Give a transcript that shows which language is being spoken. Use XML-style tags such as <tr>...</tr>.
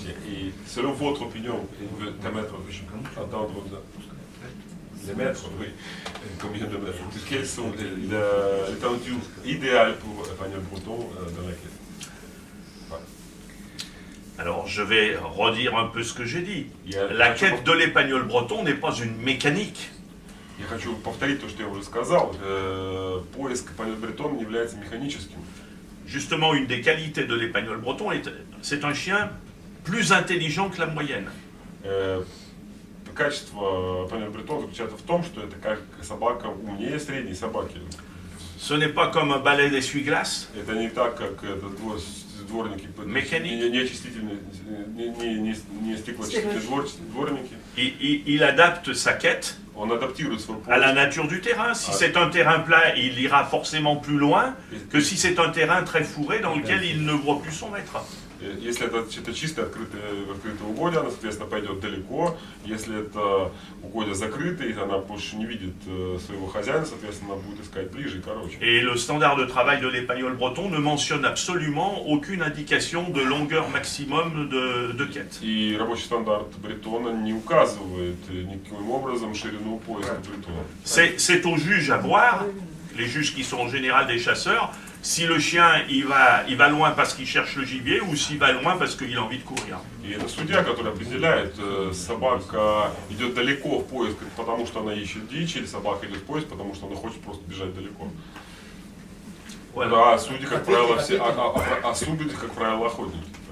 <fr>Et selon votre opinion, qu'un maître attendre les mètres, oui, combien de mètres? Quelles sont l'étendue idéale pour l'épagnol breton dans la quête? Alors, je vais redire un peu ce que j'ai dit. La quête de l'épagnol breton n'est pas une mécanique.</fr> <ru>Я хочу повторить то, что я уже сказал. Поиск эпаньоль бретон не является механическим.</ru> <fr>Justement, une des qualités de l'épagnol breton, c'est un chien plus intelligent que la moyenne.</fr> <ru>Качество эпаньоль бретон заключается в том, что это как собака умнее средней собаки.</ru> <fr>Ce n'est pas comme un balai d'essuie-glace.</fr> <ru>Это не так, как дворники, не очистительные, не стеклоочистительные дворники.</ru> <fr>Il adapte sa quête à la nature du terrain. Si c'est un terrain plat, il ira forcément plus loin que si c'est un terrain très fourré dans lequel il ne voit plus son maître.</fr> <ru>Если это чистое открытое угодье, она, соответственно, пойдет далеко. Если это угодье закрытое, и она больше не видит своего хозяина, соответственно, она будет искать ближе и короче.</ru> <fr>Et le standard de travail de l'épagnol breton ne mentionne absolument aucune indication de longueur maximum de quête.</fr> <ru>И рабочий стандарт бретона не указывает никаким образом ширину поиска бретона.</ru> <fr>C'est au juge à voir, les juges qui sont en général des chasseurs, si le chien il va loin parce qu'il cherche le gibier ou s'il va loin parce qu'il a envie de courir.</fr> <ru>И это судья, который определяет, собака идет далеко в поиск, потому что она ищет дичь, или собака идет в поиск, потому что она хочет просто бежать далеко.</ru> <fr>Voilà.</fr> <ru>А судьи, как правило, все, а судьи, как правило, охотники.</ru>